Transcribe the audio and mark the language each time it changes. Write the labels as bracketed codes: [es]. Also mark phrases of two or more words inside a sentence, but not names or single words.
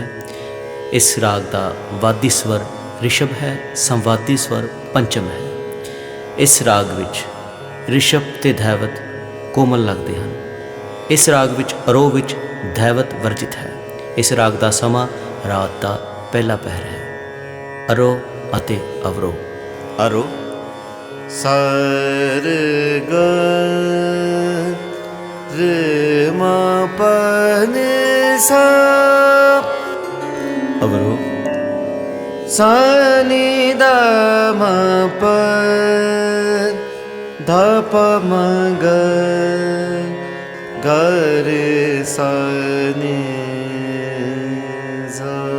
[hi] इस राग का वादी स्वर ऋषभ है, संवादी स्वर पंचम है। इस राग विच ऋषभ ते धैवत कोमल लगते हैं। इस राग विच अरोह विच धैवत वर्जित है। इस राग का समा रात का पहला पहर है। अरोह अते अवरोह। अरोह सर ग रे म प नि सा। अवरोह सा नि द म प ध प म ग ग रे सा नि सा।